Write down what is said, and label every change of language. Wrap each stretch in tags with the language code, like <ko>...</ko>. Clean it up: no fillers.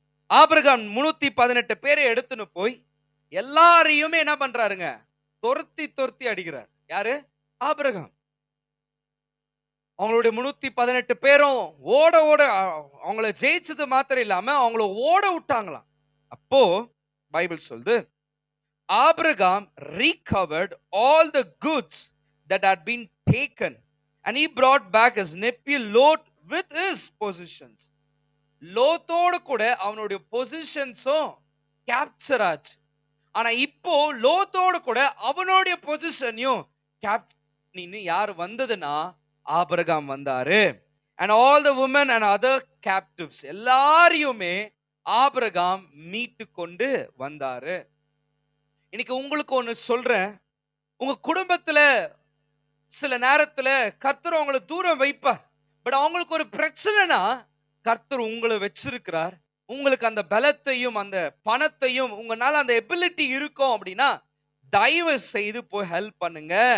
<ta>Abraham 318 பேரை எடுத்துன்னு போய் எல்லாரையுமே என்ன பண்றாருங்க? துரத்தி துரத்தி அடிக்கிறார். யாரு? ஆபிரகாம். அவங்களுடைய 318 பேரும் ஓட ஓட அவங்கள ஜெயிச்சது மாத்திரம் இல்லாம அவங்கள ஓட விட்டாங்களாம். அப்போ பைபிள் சொல்லுது,</ta> <en>Abraham recovered all the goods that had been taken and he brought back his nephew Lot with his possessions.</en> <ta>லோத்தோடு கூட அவனுடைய பொசிஷன்ஸும் கேப்சர் ஆச்சு. ஆனா இப்போ லோத்தோடு கூட அவனுடைய பொசிஷனையும் கேப்சர் யார் வந்ததுன்னா ஆபிரகாம் வந்தாரு.</ta> <en>and all the women and other captives</en> <ta>எல்லாரையுமே ஆபிரகாம் மீட்டு கொண்டு வந்தாரு. இன்னைக்கு உங்களுக்கு ஒண்ணு சொல்றேன். உங்க குடும்பத்துல சில நேரத்துல கர்த்தர் அவங்களை தூரம் வைப்பார். பட் அவங்களுக்கு ஒரு பிரச்சனைனா கர்த்தர் உங்களை வச்சிருக்கிறார். உங்களுக்கு அந்த பலத்தையும் அந்த பணத்தையும் உங்களால அந்த எபிலிட்டி இருக்கும் அப்படின்னா தயவு செய்து போய் ஹெல்ப் பண்ணுங்க.</ta>